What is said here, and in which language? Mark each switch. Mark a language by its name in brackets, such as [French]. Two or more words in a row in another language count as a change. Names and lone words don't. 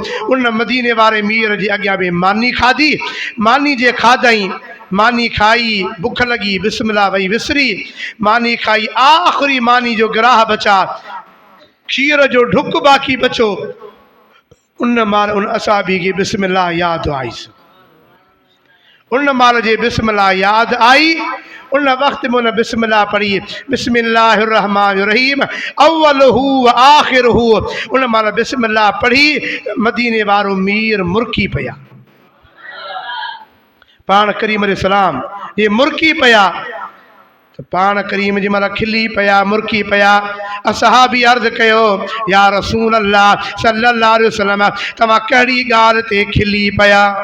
[Sindhi] उन मदीने वारे मीर जे अॻियां बि मानी खाधी, मानी जे खाधई, मानी खाई, बुख लॻी, बिस्मिल्लाह वई विसरी, मानी खाई, आख़िरी मानी जो गिराह बचा, खीर जो ढुक बाक़ी बचो। उन माल उन असहाबी खे बिस्मिल्लाह यादि आईसि। उन माल जे बिस्मिल्लाह यादि आई, उन वक़्त में उन बिस्मिल्लाह पढ़ी, [Arabic] بسم الله الرحمن الرحيم أوله وآخره. [Sindhi] उन माल बिस्मिल्लाह पढ़ी, मदीने वारो मीर मुरकी पिया। पाण करीम अलैहिस्सलाम ये मुरकी पिया, पाण करीम जी महिल खिली पिया, मुरकी पिया। असहाबी अर्ज़ कयो, [Arabic] يا رسول الله صلى الله عليه وسلم, [Sindhi] तव्हां कहिड़ी ॻाल्हि ते खिली पिया?